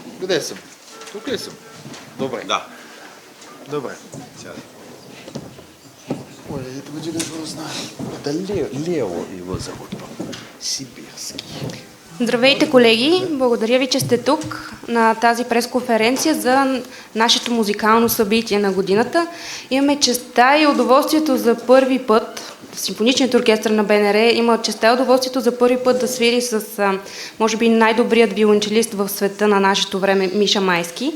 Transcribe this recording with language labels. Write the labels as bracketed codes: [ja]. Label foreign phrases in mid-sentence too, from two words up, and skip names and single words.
[bg] Къде съм? Тук ли съм? Добре. Да. Добре. Сядай. Ой, ето го да знае. [ru] Да Лео его зовут. [bg] Сибирски. Здравейте, колеги! Благодаря ви, че сте тук на тази пресконференция за нашето музикално събитие на годината. Имаме честа и удоволствието за първи път, Симфоничният оркестър на БНР има честа и удоволствието за първи път да свири с, може би, най-добрият виолончелист в света на нашето време, Миша Майски.